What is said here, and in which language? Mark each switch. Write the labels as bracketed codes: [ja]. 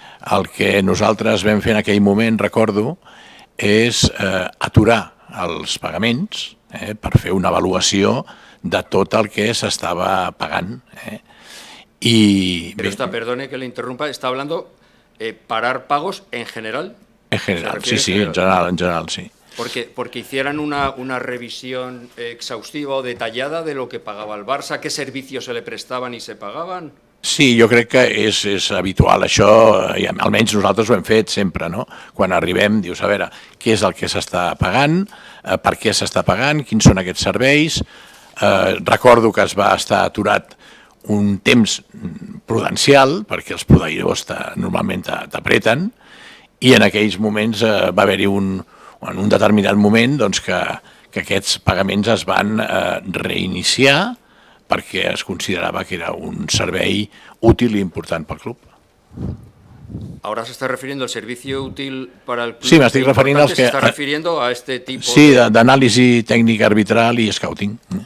[ca] El que nosaltres vam fer en aquell moment, recordo, és aturar els pagaments per fer una avaluació de tot el que s'estava pagant. [es] Pero perdone que le interrumpa, está hablando parar pagos en general. En general, sí, en general, sí. Porque hicieran una revisión exhaustiva o detallada de lo que pagaba el Barça, qué servicios se le prestaban y se pagaban. [ca] Sí, jo crec que és habitual això, i almenys nosaltres ho hem fet sempre, no? Quan arribem, dius, a veure, què és el que s'està pagant, per què s'està pagant, quins són aquests serveis. Recordo que es va estar aturat un temps prudencial, perquè els proveïdors normalment t'apreten, i en aquells moments va haver-hi en un determinat moment que aquests pagaments es van reiniciar perquè es considerava que era un servei útil i important pel club. [es] Ahora se está refiriendo al servicio útil para el club. [ca] Sí, m'estic referint als que... [es] Se está refiriendo a este tipo [ca] sí, d'anàlisi tècnica arbitral i scouting.